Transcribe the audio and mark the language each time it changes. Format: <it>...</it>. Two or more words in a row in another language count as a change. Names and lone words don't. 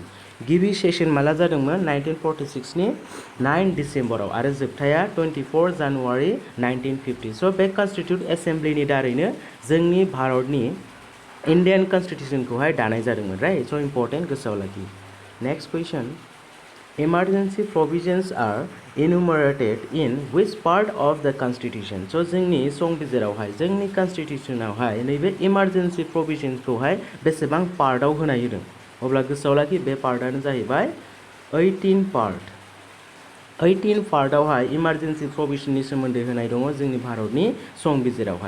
<brx>गिबि सेसन माला जादोंमोन 1946 नि 9 डिसेम्बराव आरो जोबथाया 24 जानुवारि 1950। स' बे</brx> <en>constituent assembly</en> <brx>दारैनो जोंनि भारतनि</brx> <en>Indian constitution</en> <brx>दानाय जादोंमोन, राइट। स' इम्पोर्टेन्ट, गोसोआव लाखि।</brx> <en>next question, emergency provisions are enumerated in which part of the constitution?</en> <brx>So जोंनि संबिजिरावहाय जोंनि कन्स्टिट्यूशनावहाय नैबे</brx> <en>emergency provisions</en> <brx>बेसेबां पार्टआव होनाय होदों? अब्ला गोसोआव लाखि बे पार्टआनो जाहैबाय 18 पार्ट। 18 पार्टआवहाय</brx> <en>emergency provision</en> <brx>सोमोन्दै होनाय दङ जोंनि भारतनि संबिजिरावहाय।</brx>